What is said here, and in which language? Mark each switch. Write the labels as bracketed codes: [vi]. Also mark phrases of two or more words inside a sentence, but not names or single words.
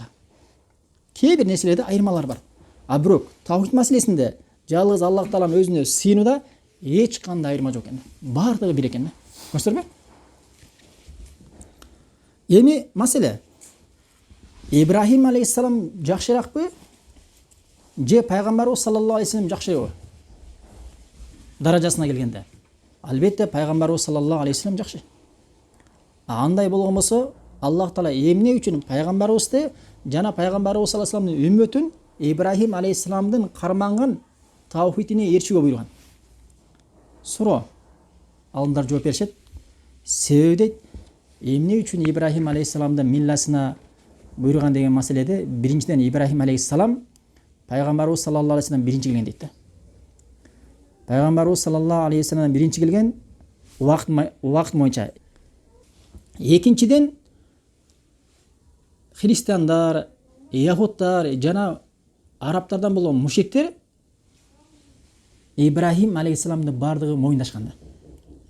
[ky] Кээ бир нерселерде айырмалар бар. А бирок тавхид маселесинде жалгыз Аллах Тааланын өзүнө сыйынууда эч кандай айырма жок экен. Бардыгы бир экен. Көрсөтөрбү? Эми маселе Ибрахим алейхиссалам жакшыракпы же пайгамбарыбыз [ar] صلى الله عليه وسلم [ky] жакшырбы? Даражасына келгенде. Албетте пайгамбарыбыз [ar] صلى الله عليه وسلم [ky] жакшы. Андай болгон болсо, Аллах Таала эмне үчүн пайгамбарыбызды жана пайгамбарыбыз [ar] صلى الله عليه وسلم [ky] үммөтүн Ибрахим алейхиссаламдын карманган тавхидине ээрчүүгө буйруган? Суроо. Алымдар жооп беришет. Себеби дейт, эмне үчүн Ибрахим алейхиссаламдын милласына буйруган деген маселеде биринчиден Ибрахим алейхиссалам пайгамбарыбыз [ar] صلى الله عليه وسلم [ky] биринчи келген дейт да. Пайгамбарыбыз [ar] صلى الله عليه وسلم [ky] биринчи келген убакыт боюнча. Экинчиден христиандар, яхудтар жана арабтардан болгон мушриктер Ибрахим алейхиссаламды бардыгы моюндашкан да.